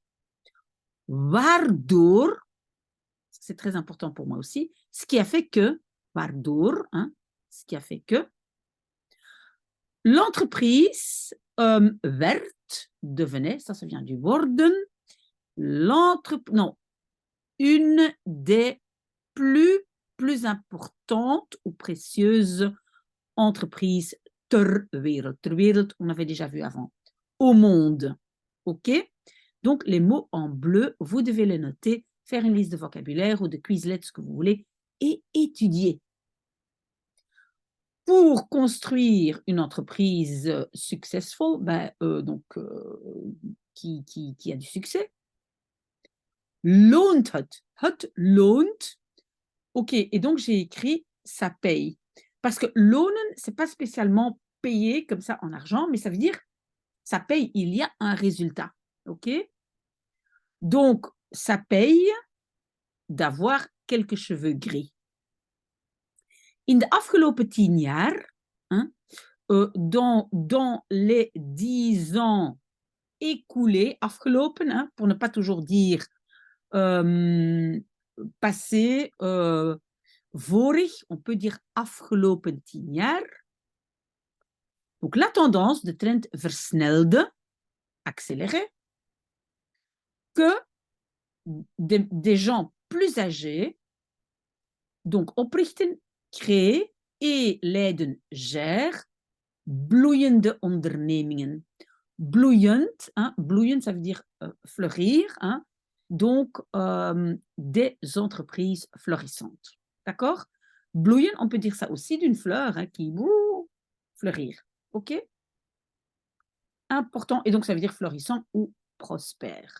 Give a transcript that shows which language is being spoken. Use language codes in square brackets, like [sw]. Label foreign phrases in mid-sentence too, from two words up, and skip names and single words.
[fr] Waardoor, c'est très important pour moi aussi, ce qui a fait que, waardoor, hein, ce qui a fait que l'entreprise werd, devenait, ça vient du worden, une des plus importantes ou précieuses entreprises [nl] ter wereld. Ter wereld, [fr] on avait déjà vu avant. Au monde. OK? Donc, les mots en bleu, vous devez les noter, faire une liste de vocabulaire ou de Quizlet, ce que vous voulez, et étudier. Pour construire une entreprise successful, qui a du succès, [nl] loont het. Het loont. [fr] OK, et donc j'ai écrit ça paye. Parce que lonen, ce n'est pas spécialement payer comme ça en argent, mais ça veut dire ça paye, il y a un résultat. OK? Donc, ça paye d'avoir quelques cheveux gris. [nl] In de afgelopen 10 jaar, [fr] hein, dans les 10 ans écoulés, afgelopen, hein, pour ne pas toujours dire passé, vorig, on peut dire [nl] afgelopen 10 jaar. [fr] Donc la tendance, [nl] de trend versnelde, [fr] accélérée, que des gens plus âgés, donc oprichten, créer et leiden gère [nl] bloeiende ondernemingen. Bloeiend, [fr] hein, bloeiend, ça veut dire fleurir, hein, donc des entreprises florissantes. D'accord? Bloeien, on peut dire ça aussi d'une fleur hein, qui fleurir. OK? Important, et donc ça veut dire florissant ou prospère.